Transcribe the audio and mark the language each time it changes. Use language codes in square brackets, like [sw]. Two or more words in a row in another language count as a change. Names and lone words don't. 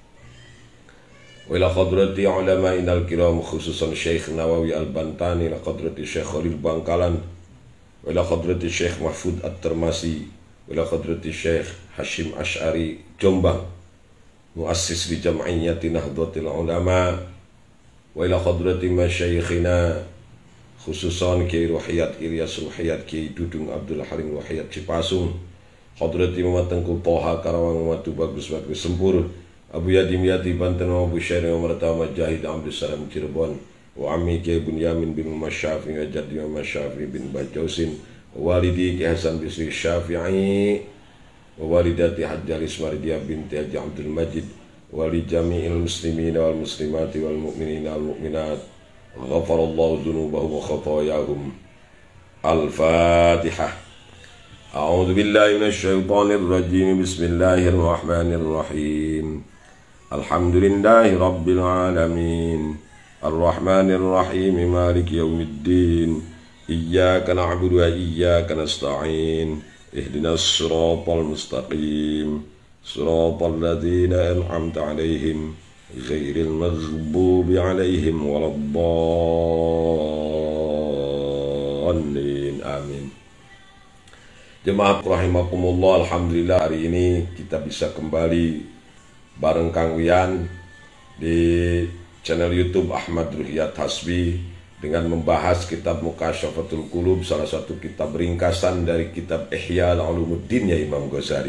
[ar] وإلى حضرة علماء الكرام خصوصا شيخ نووي البنتني وحضرة شيخ خليل بنكالان وإلى حضرة شيخ محفوظ الترمسي وإلى حضرة شيخ هاشم أشعري جومبانج مؤسس لجمعية نهضة العلماء وإلى حضرة مشايخنا خصوصا كياهي روحيات إلياس روحيات كياهي دودونج عبد الحليم روحيات جيباسونج حضرة محمد تنكو طه كراوانج محمد باجوس سمبور أبو يديم ياتي بانتن أبو شعيري محمد مجاهد عبد السلام جربون وعمي كياهي بنيامين بن مشافي وجدي مشافي بن باجوسين والدي كياهي حسن بسري شافعي ووالدتي الحاجة إسماريديا بنت الحاج عبد المجيد ولجميع المسلمين والمسلمات والمؤمنين والمؤمنات غفر الله ذنوبهم وخطاياهم. Al-Fatihah. أعوذ بالله من الشيطان الرجيم. بسم الله الرحمن الرحيم. الحمد لله رب العالمين. الرحمن الرحيم. مالك يوم الدين. إياك نعبد وإياك نستعين. اهدنا الصراط المستقيم. صراط الذين أنعمت عليهم غير المغضوب عليهم ولا الضالين. Amin. [id] Jemaah rahimakumullah, alhamdulillah hari ini kita bisa kembali bareng Kang Wian di channel YouTube Ahmad Ruhiyat Hasbi dengan membahas kitab Mukasyafatul Qulub, salah satu kitab ringkasan dari kitab Ihya Ulumuddin ya Imam Ghazali.